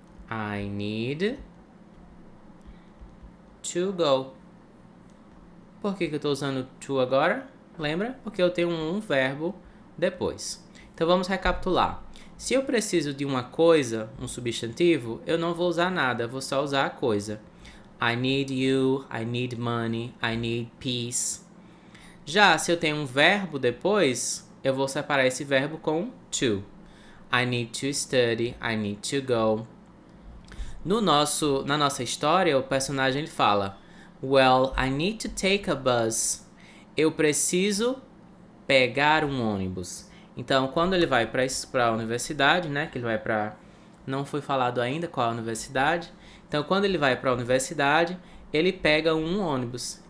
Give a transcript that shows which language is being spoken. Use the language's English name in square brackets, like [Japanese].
[English] I need to go. [Portuguese] Por que eu estou usando to agora? Lembra? Porque eu tenho um verbo depois. Então vamos recapitular. Se eu preciso de uma coisa, um substantivo, eu não vou usar nada, vou só usar a coisa. [English] I need you, I need money, I need peace. [Portuguese] Já se eu tenho um verbo depois, eu vou separar esse verbo com to. [English] I need to study, I need to go. [Portuguese] Na nossa história, o personagem ele fala: [English] Well, I need to take a bus. [Portuguese] Eu preciso pegar um ônibus. Então, quando ele vai para a universidade, né? Que ele vai para... Não foi falado ainda qual a universidade. Então, quando ele vai para a universidade, ele pega um ônibus.